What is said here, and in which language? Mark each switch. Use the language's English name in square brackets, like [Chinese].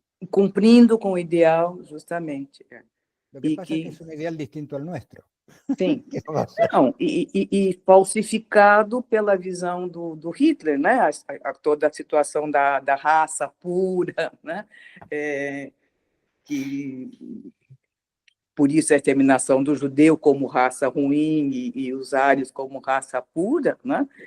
[Portuguese] Cumprindo com o ideal, justamente. [Spanish] Lo que pasa es que es un ideal distinto al nuestro. [Portuguese] Sim. Não, e falsificado pela visão do Hitler, né? Toda a situação da raça pura, né? Que por isso a exterminação do judeu como raça ruim e os ários como raça pura, né?